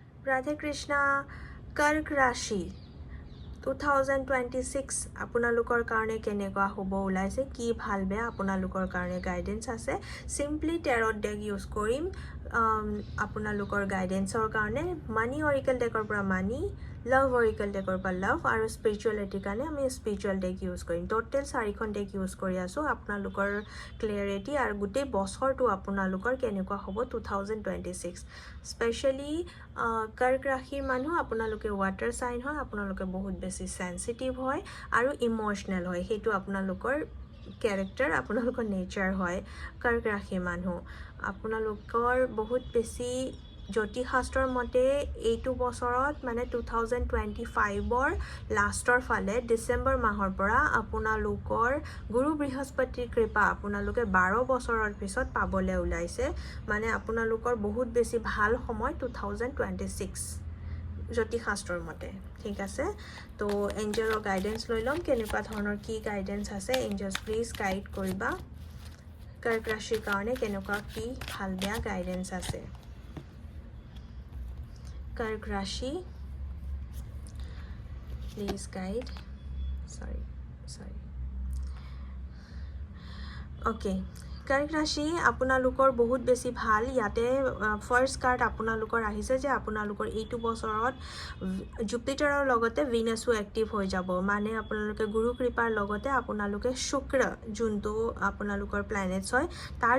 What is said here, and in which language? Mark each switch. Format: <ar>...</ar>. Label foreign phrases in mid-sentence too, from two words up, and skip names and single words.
<as>राधे कृष्णा कर्क राशि 2026 আপোনালোকৰ কাৰণে কেনেকুৱা হ'ব ওলাইছে কি ভাল বেয়া আপোনালোকৰ কাৰণে গাইডেন্স আছে</as> <en>simply tarot deck use</en> <as>কৰিম আপোনালোকৰ গাইডেন্সৰ কাৰণে</as> <en>money oracle deck</en> <as>পৰা মানি</as> <en>love oracle deck</en> <as>পৰা লাভ আৰু স্পিৰিচুৱেলিটিৰ কাৰণে আমি</as> <en>spiritual deck use</en> <as>কৰিম টোটেল 4খন</as> <en>deck use</en> <as>কৰি আছো আপোনালোকৰ ক্লিয়াৰিটি আৰু গোটেই বছৰটো আপোনালোকৰ কেনেকুৱা হ'ব 2026 স্পেশালি कर्क राशिर मानु আপোনালোকে</as> <en>water sign</en> <as>হয় আপোনালোকে বহুত বেছি সেনসিটিভ হয় আৰু ইমোশনাল হয় হেতু আপোনালোকৰ ক্যাৰেক্টাৰ আপোনালোকৰ নেচাৰ হয় कर्क राशिৰ मानु আপোনালোকৰ বহুত বেছি জ্যোতিষাস্ত্ৰৰ মতে এইটো বছৰত মানে 2025ৰ লাষ্টৰ ফালে ডিসেম্বৰ মাহৰ পৰা আপোনালোকৰ গুৰু বৃহস্পতিৰ কৃপা আপোনালোকে 12 বছৰৰ পিছত পাবলে ওলাইছে মানে আপোনালোকৰ বহুত বেছি ভাল সময় 2026 জ্যোতিষাস্ত্ৰৰ মতে ঠিক আছে তো এঞ্জেলৰ গাইডেন্স লৈ লম কেনেকুৱা ধৰণৰ কি গাইডেন্স আছে</as> <en>angels please guide</en> <as>কৰিবা कर्क राशिৰ কাৰণে কেনেকুৱা কি ভাল বেয়া গাইডেন্স আছে कर्क राशि</as> <en>please guide sorry okay</en> <as>कर्क राशि আপোনালোকৰ বহুত বেছি ভাল ইয়াতে</as> <en>first card</en> <as>আপোনালোকৰ আহিছে যে আপোনালোকৰ এইটো বছৰত জুপিটাৰৰ লগতে ভিনাসও এক্টিভ হৈ যাব মানে আপোনালোকে গুৰু কৃপাৰ লগতে আপোনালোকে শুক্ৰ যোনটো আপোনালোকৰ প্ল্যানেটস হয় তাৰ</as>